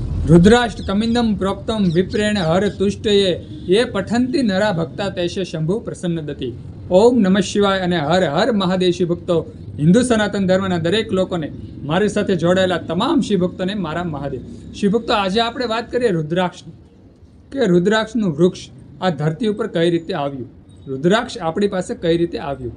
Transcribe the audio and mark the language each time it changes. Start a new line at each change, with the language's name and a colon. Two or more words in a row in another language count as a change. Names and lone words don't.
Sanskrit: रुद्राष्ट कमिंदम प्रोक्तम विप्रेण हर तुष्टये ये पठंती नरा भक्ता तैसे शंभु प्रसन्न दती। ओम नमः शिवाय
Gujarati: અને હર હર મહાદેવ શિવ ભક્તો, હિન્દુ સનાતન ધર્મના દરેક લોકોને, મારી સાથે જોડાયેલા તમામ શિવ ભક્તોને મારા મહાદેવ. શિવ ભક્તો, આજે આપણે વાત કરીએ રુદ્રાક્ષની, કે રુદ્રાક્ષનું વૃક્ષ આ ધરતી ઉપર કઈ રીતે આવ્યું, રુદ્રાક્ષ આપણી પાસે કઈ રીતે આવ્યું.